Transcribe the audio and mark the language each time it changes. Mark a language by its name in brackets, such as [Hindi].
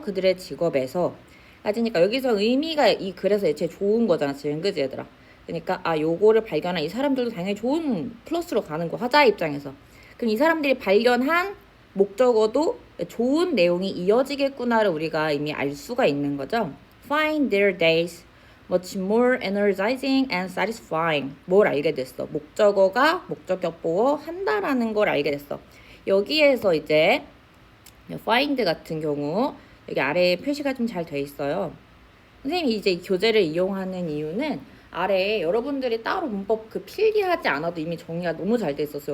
[Korean] 그들의 직업에서 따지니까 여기서 의미가 이 글에서 애초에 좋은 거잖아 지금 그지 얘들아. 그러니까 아 요거를 발견한 이 사람들도 당연히 좋은 플러스로 가는 거 화자 입장에서. 그럼 이 사람들이 발견한 목적어도 좋은 내용이 이어지겠구나를 우리가 이미 알 수가 있는 거죠. [English] Find their days much more energizing and satisfying. [Korean] 뭘 알게 됐어? 목적어가 목적격 보어 한다라는 걸 알게 됐어. 여기에서 이제 find 같은 경우 여기 아래에 표시가 좀 잘 돼 있어요. 선생님이 이제 교재를 이용하는 이유는 아래에 여러분들이 따로 문법 그 필기하지 않아도 이미 정리가 너무 잘 돼 있었어요.